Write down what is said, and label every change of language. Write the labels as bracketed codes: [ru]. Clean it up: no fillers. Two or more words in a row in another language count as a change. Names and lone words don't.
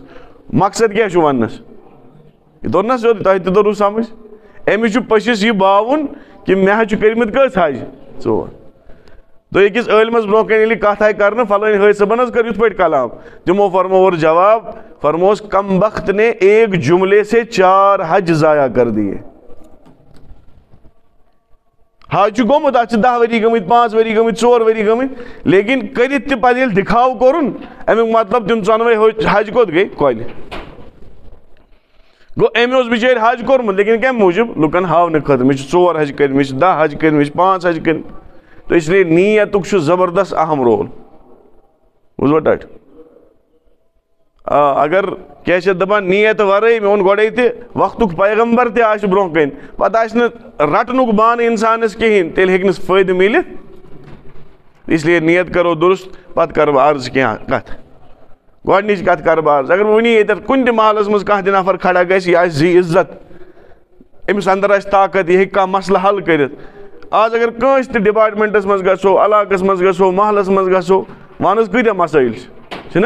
[ks] مقصد کیٛاہ چھُ وننس؟ یہِ توٚر نا سیوٚد, تۄہہِ تہِ توٚروٕ سمجھ. أمِس چھُ پٔژھِس یہِ باوُن کہِ مےٚ حظ چھُ کٔرمٕتۍ کٔژ حج؟ 4. تو أکِس عٲلمس برونٛہہ کَنہِ ییٚلہِ کتھ آیہِ کرنہٕ فلٲنۍ حٲج صٲبن حظ کٔر یِتھ پٲٹھۍ کلام, تِمو فرمو اور جواب, فرموس [ur] کم بخت نے ایک جملے سے 4 حج ضایع کر دیے. [ks] حج چھُ گوٚمُت, اتھ چھِ 10 ؤری گٔمٕتۍ, 5 ؤری گٔمٕتۍ, 4 ؤری گٔمٕتۍ, لیکن کٔرِتھ تہِ پتہٕ ییٚلہِ دِکھاو کوٚرُن امیُک مطلب تِم 14 حج کوٚت گٔے؟ کۄلہِ. گوٚو أمۍ اوس بِچٲرۍ حج کوٚرمُت لیکن کمہِ موٗجوٗب؟ لُکن ہاونہٕ خٲطرٕ, مےٚ چھِ 4 حج کٔرمٕتۍ, مےٚ چھِ 10 حج کٔرمٕتۍ, مےٚ چھِ 5 حج کٔرمٕتۍ. [ur] تو اس لیے [ks] نیتُک چھُ زبردست اہم رول. بوٗزوا ٹاٹھ؟ اگر کیٛاہ چھِ دپان نیت ورٲے, مےٚ ووٚن گۄڈے تہِ وقتُک پیغمبر تہِ آسہِ برونٛہہ کَنہِ, پتہٕ آسہِ نہٕ رٹنُک بانہٕ انسانس کِہیٖنۍ, تیٚلہِ ہیٚکہِ نہٕ فٲیدٕ میٖلِتھ. [ur] اس لیے نیت کرو درست. [ks] پتہٕ کرٕ بہٕ عرض کینٛہہ کتھ. گۄڈنِچ کتھ کرٕ بہٕ عرض, اگر بہٕ وٕنی ییٚتٮ۪تھ کُنہِ تہِ محلس منٛز کانٛہہ تہِ نفر کھڑا گژھِ, یہِ آسہِ ذی عزت, أمِس انٛدر آسہِ طاقت, یہِ ہیٚکہِ کانٛہہ مسلہٕ حل کٔرِتھ. آز اگر کٲنٛسہِ تہِ ڈپارٹمنٹس منٛز گژھو, علاقس منٛز گژھو, محلس منٛز گژھو, وَن حظ کۭتیاہ مسٲیِل چھِنہ؟